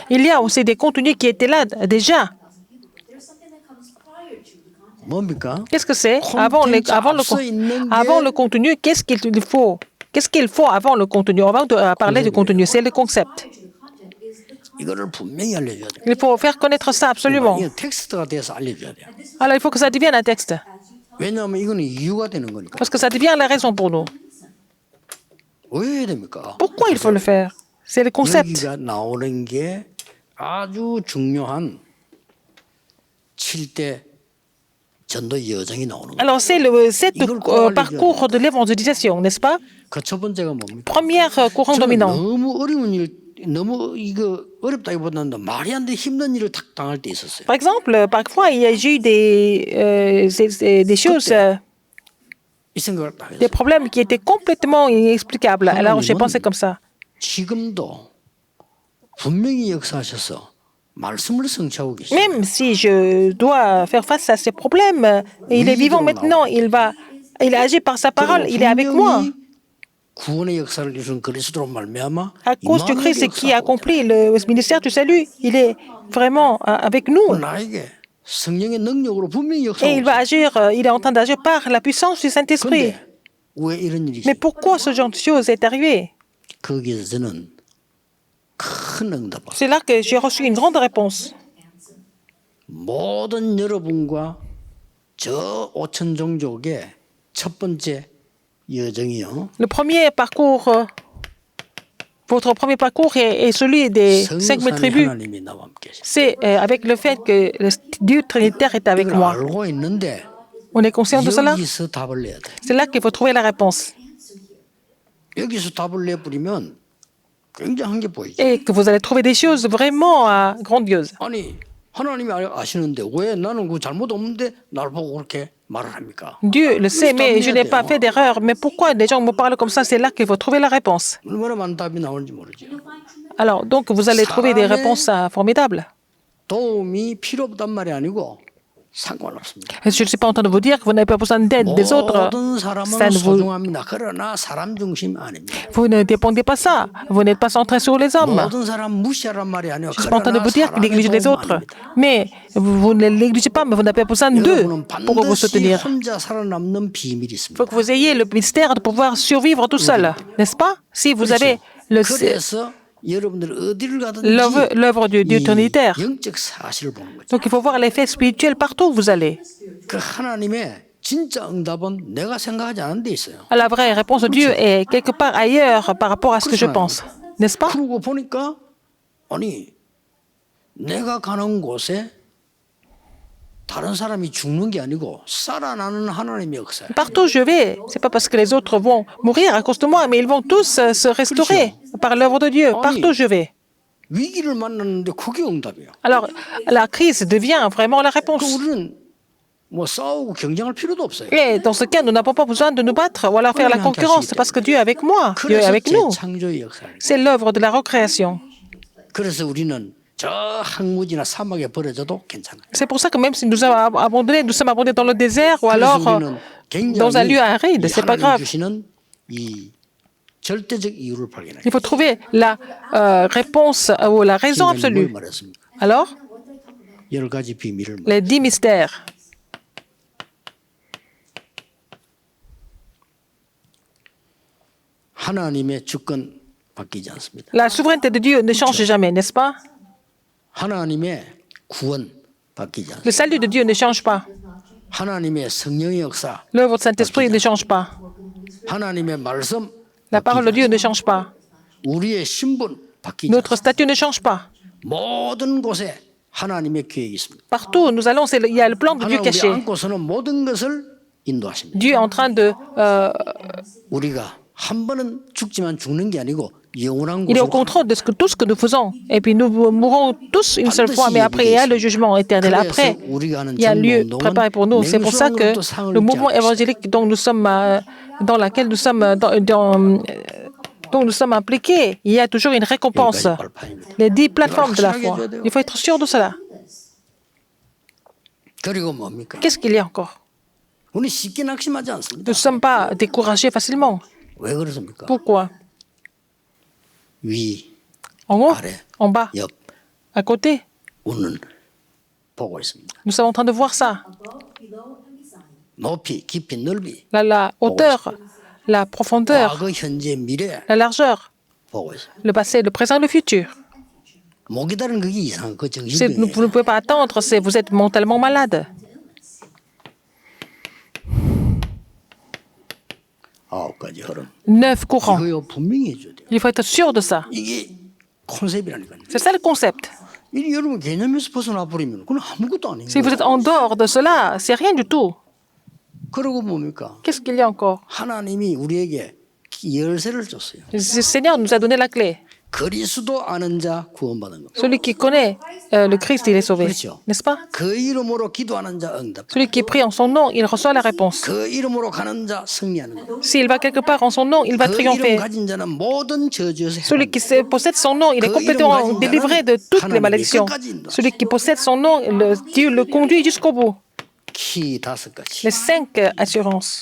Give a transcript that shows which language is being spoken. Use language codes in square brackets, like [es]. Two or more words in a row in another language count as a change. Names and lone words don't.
[fr] Il y a aussi des contenus qui étaient là déjà. [en] There's something that comes prior to the content. [ko] 뭡니까? [fr] Qu'est-ce que c'est? Avant le contenu, qu'est-ce qu'il faut? Qu'est-ce qu'il faut avant le contenu? Avant de parler du contenu, c'est le concept. [en] Prior to the content is the content. [ko] 이거를 분명히 알려줘야 돼요. [fr] Il faut faire connaître ça absolument. [ko] 이게 텍스트가 돼서 알려줘야 돼요. [fr] Alors, il faut que ça devienne un texte. [ko] 왜냐하면 이거는 이유가 되는 거니까. [fr] Parce que ça devient la raison pour nous. [ko] 왜 해야 됩니까? [fr] Pourquoi il faut le faire? C'est le concept. [ko] 여기가 나오는 게 아주 중요한 7대 전도 여정이 나오는 거예요. [fr] Alors, c'est le 7 parcours de l'évangélisation, n'est-ce pas? [ko] 그 첫 번째가 뭡니까? [fr] Première courant [ko] 저는 [fr] dominant. [ko] 너무 어려운 일, 너무 이거 어렵다기보다는 말이 안 돼 힘든 일을 탁 당할 때 있었어요. [fr] Par exemple, parfois, j'ai eu des choses, [ko] 이 생각을 딱 [fr] des [ko] 했어요. [fr] problèmes qui étaient complètement inexplicables. Alors, j'ai pensé comme ça. [ko] 지금도 분명히 역사하셔서 말씀을 성취하고 계세요. [fr] Même si je dois faire face à ces problèmes, il est vivant maintenant, il agit par sa parole, il est avec moi. [ko] 구원의 역사를 이룬 그리스도로 말미암아 [fr] À cause du Christ qui accomplit le ministère du salut, il est vraiment avec nous. [ko] 나에게 성령의 능력으로 분명히 [fr] Et il va [ko] 역사하고 있어요. [fr] agir, il est en train d'agir par la puissance du Saint-Esprit. [ko] 근데 왜 이런 일이 [fr] Mais [ko] 있어요? [fr] pourquoi ce genre de chose est arrivé? [ko] 거기에서 저는 큰 응답을 [fr] C'est là que j'ai reçu une grande réponse. [ko] 모든 여러분과 저 5천 종족의 첫 번째 여정이요. [fr] Le premier parcours, votre premier parcours est celui des 5000 [ko] 성삼위 [fr] tribus. [ko] 하나님이 나와 함께 계십니다. [fr] C'est avec le fait que le Dieu Trinitaire est avec [ko] 이걸 [fr] moi. [ko] 알고 있는데 [fr] On est conscient de cela? [ko] 여기서 답을 내야 돼. [fr] C'est là qu'il faut trouver la réponse. [ko] 여기서 답을 내버리면 굉장한 게 보이죠. [fr] Et que vous allez trouver des choses vraiment grandioses. [ko] 아니 하나님이 아시는데 왜 나는 그 잘못 없는데 날 보고 그렇게 말을 합니까? [fr] Dieu le sait, mais je n'ai pas fait d'erreur. Mais pourquoi les gens me parlent comme ça? C'est là qu'il faut trouver la réponse. [ko] 얼마나 많은 답이 나오는지 모르죠. [fr] Alors, donc, vous allez trouver des réponses formidables. [ko] 도움이 필요 없단 말이 아니고 상관없습니다. [fr] Je ne suis pas en train de vous dire que vous n'avez pas besoin d'aide des autres. [ko] 모든 사람은 [fr] Ça ne vous, [ko] 소중합니다. 그러나 사람 중심 아닙니다. [fr] vous ne dépendez pas ça. Vous n'êtes pas centré sur les hommes. [ko] 모든 사람 무시하란 말이 아니에요. [fr] Je ne suis pas en train de [ko] 그러나 [fr] vous dire que [ko] 사람의 [fr] négligez les [ko] 도움 [fr] autres. [ko] 아닙니다. [fr] Mais vous ne les négligez pas, mais vous n'avez pas besoin d'eux [ko] 여러분은 [fr] pour vous [ko] 반드시 [fr] soutenir. [ko] 혼자 살아남는 비밀이 [fr] Il [ko] 있습니다. [fr] faut que vous ayez le mystère de pouvoir survivre tout seul, n'est-ce pas? Si vous avez [ko] 그래서 여러분들 어디를 가든지 [fr] l'œuvre du Dieu [ko] 이 [fr] trinitaire. [ko] 영적 사실을 보는 거죠. [fr] Donc il faut voir l'effet spirituel partout où vous allez. [ko] 그 하나님의 진짜 응답은 내가 생각하지 않은 데 있어요. [fr] La vraie réponse de Dieu est quelque part ailleurs par rapport à ce que je pense, n'est-ce pas? [ko] 그러고 보니까 아니 내가 가는 곳에 다른 사람이 죽는 게 아니고 살아나는 하나님의 역사예요. [fr] Partout où je vais, c'est pas parce que les autres vont mourir à cause de moi, mais ils vont tous se restaurer par l'œuvre de Dieu, partout où je vais. [ko] 위기를 만났는데 그게 응답이에요. [fr] Alors, la crise devient vraiment la [ko] 그 [fr] réponse. [ko] 우리는 뭐 싸우고 경쟁할 필요도 없어요. [fr] Et dans ce cas, nous n'avons pas besoin de nous battre ou alors faire la concurrence, parce que Dieu est avec moi, Dieu est [ko] 그래서 [fr] avec nous. [ko] 재창조의 역사예요. [fr] C'est l'œuvre de la recréation. [ko] 그래서 우리는 저 항무지나 사막에 버려져도 괜찮아요. [fr] C'est pour ça que même si nous sommes abandonnés dans le désert ou alors [ko] 그래서 우리는 [fr] dans un [ko] 굉장히 [fr] lieu aride, c'est pas [ko] 하나님 [fr] grave. [ko] 주시는 이 절대적 이유를 발견해요. [fr] Il faut trouver la réponse ou la raison [ko] 뭘 [fr] absolue. [ko] 말했습니까? [fr] Alors, [ko] 여러 가지 비밀을 [fr] les 10 mystères. [ko] 하나님의 주권 바뀌지 않습니다. [fr] La souveraineté de Dieu ne change jamais, n'est-ce pas? [ko] 하나님의 구원 바뀌지 않습니다. [fr] Le salut de Dieu ne change pas. [ko] 하나님의 성령의 역사, [fr] L'œuvre du Saint-Esprit ne change pas. [ko] 하나님의 말씀, [fr] La parole de Dieu ne change pas. [ko] 우리의 신분 바뀌지 [fr] Notre [ko] 않습니다. [fr] statut ne change pas. [ko] 모든 곳에 하나님의 계획이 있습니다. [fr] Partout où nous allons, il y a le plan de Dieu [ko] 하나님 우리 [fr] caché. [ko] 안고서는 모든 것을 인도하십니다. [fr] Dieu est en train de... [ko] 우리가 한 번은 죽지만 죽는 게 아니고 영원한 [fr] il est au [ko] 곳으로 [fr] contrôle de tout ce que nous faisons. Et puis nous mourrons tous une seule fois, mais après il y a le jugement éternel. Après, il y a un lieu préparé pour nous. C'est pour ça que le mouvement évangélique dont nous sommes, dans laquelle nous sommes, dont nous sommes impliqués, il y a toujours une récompense. Les 10 plateformes de la foi. Il faut être sûr de cela. [ko] 그리고 뭡니까? [fr] Qu'est-ce qu'il y a encore? [ko] 우리 쉽게 낙심하지 않습니다. [fr] Nous ne sommes pas découragés facilement. [ko] 왜 그렇습니까? [fr] Pourquoi? [ko] 위, [fr] En haut, [ko] 아래, [fr] en bas, [ko] 옆, [fr] à côté. [ko] 우는 보고 있습니다. [fr] Nous sommes en train de voir ça. [ko] 높이, 깊이, 넓이 [fr] La hauteur, la profondeur, [ko] 과거, 현재, 미래 [fr] la largeur, [ko] 보고 있어요. [fr] le passé, le présent, le futur. [ko] 못 기다리는 그게 이상한 그 [fr] Vous [ko] 정신병이에요. [fr] ne pouvez pas attendre, vous êtes mentalement malade. [ko] 9가지 흐름. [fr] 9 courants. [ko] 이거요 분명히 해줘야 돼요. [fr] Il faut être sûr de ça. [ko] 이게 컨셉이라니까요. [fr] C'est ça le concept. [ko] 이 여러분 개념에서 벗어나 버리면 그건 아무것도 아닌 [fr] Si vous êtes [ko] 거예요. [fr] en dehors de cela, c'est rien du tout. [ko] 그러고 뭡니까? [fr] Qu'est-ce qu'il y a encore? [ko] 하나님이 우리에게 열쇠를 줬어요. [fr] Le Seigneur nous a donné la clé. [ko] 그리스도 아는 자 구원받은 겁니다. [fr] Celui qui connaît le Christ, il est sauvé. [ko] 그렇죠. [fr] N'est-ce pas? [ko] 그 이름으로 기도하는 자 응답. [fr] Celui qui prie en son nom, il reçoit la réponse. [ko] 그 이름으로 가는 자 승리하는 것. [fr] S'il va quelque part en son nom, il va [ko] 그 이름 [fr] triompher. [ko] 가진 자는 모든 저주에서 [fr] Celui qui possède son nom, il est complètement délivré de toutes les malédictions. Celui qui possède son nom, Dieu le conduit jusqu'au bout. [ko] 키 5가지. [fr] Les 5 assurances.